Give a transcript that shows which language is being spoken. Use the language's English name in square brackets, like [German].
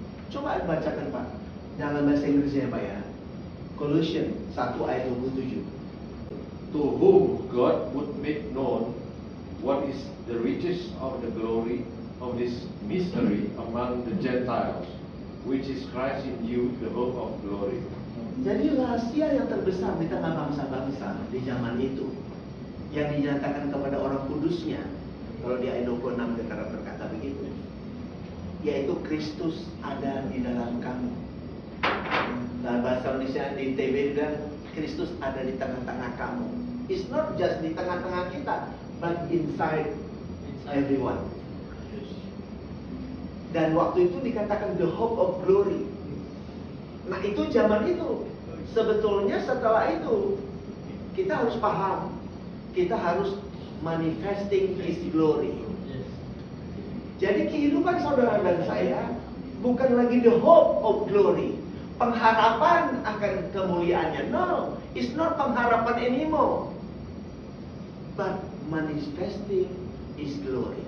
[Indonesian] Coba bacakan Pak, dalam bahasa Inggrisnya Pak ya. [English] Colossians 1 ayat 27. To whom God would make known what is the riches of the glory of this mystery among the Gentiles, which is Christ in you, the hope of glory. [Indonesian] Jadi rahasia yang terbesar di tengah bangsa-bangsa di zaman itu, yang dinyatakan kepada orang kudusnya, kalau di ayat 26 berkata begitu, yaitu Kristus ada di dalam kamu. Nah, bahasa Indonesia di TB bilang Kristus ada di tengah-tengah kamu. [English] It's not just [Indonesian] di tengah-tengah kita, [English] but inside everyone. [Indonesian] Dan waktu itu dikatakan [English] the hope of glory. [Indonesian] Nah, itu zaman itu. Sebetulnya setelah itu kita harus paham, kita harus [English] manifesting His glory. [Indonesian] Jadi kehidupan saudara dan saya bukan lagi [English] the hope of glory, [Indonesian] pengharapan akan kemuliaannya. [English] No, it's not [Indonesian] pengharapan [English] anymore, but manifesting His glory.